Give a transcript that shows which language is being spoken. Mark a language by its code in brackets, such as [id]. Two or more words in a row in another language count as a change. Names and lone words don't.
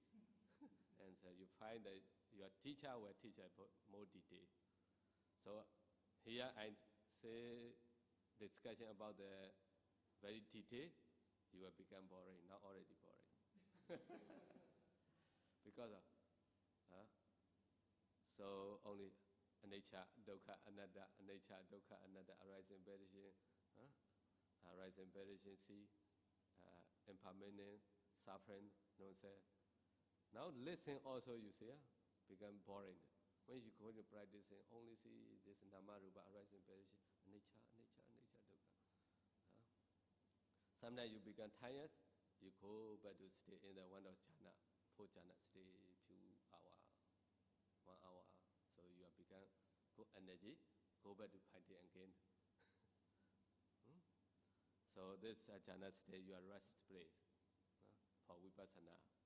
[en] And so you find that your teacher will teach about more detail. So here I say discussion about the very detail, you will become boring, not already boring. Because of, so only [pi] anicca, dukkha, anatta, anicca, dukkha, anatta, [en] arising, perishing, arising, perishing, see, impermanent, suffering, no say. Now listen also, you see, become boring. When you go to practicing, only see this [pi] nama, rupa, [en] arising, perishing, [pi] anicca, anicca, anicca, dukkha. [en] Sometimes you become tired, you go back to stay in the one of jhana, 4 jhana, stay few hours, 1 hour. So you have become good energy, go back to fighting again. So this jhana stay your rest place for vipassana.